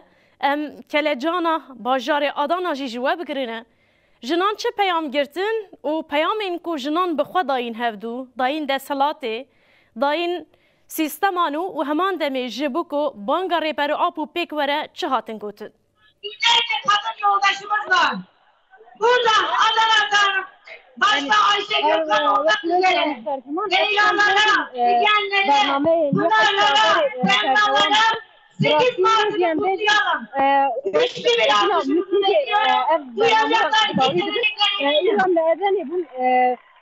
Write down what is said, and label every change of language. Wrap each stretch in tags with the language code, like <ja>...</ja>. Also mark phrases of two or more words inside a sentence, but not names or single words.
<ku>Em kelecana bajarê Adana jî ji we bigirîne. Jinan çi peyam girtin û peyamên ku jinan bi xwe dayîn hevdû, dayîn deselatê, dayîn sîsteman û heman demê ji bo ku banga rêber û ap û pêk were çi hatin gotin?</ku> <tr>Binlerce kadın yoldaşımız var. Buradan Adana'dan başta Ayşe Gökhan olmak üzere Leylanlara, Figenlere, Pınarlara, Semralara 8 Mart'ını kutlayalım. Güçlü bir alkışımızı bekliyorum. Duyacaklar kesinlikle.</tr>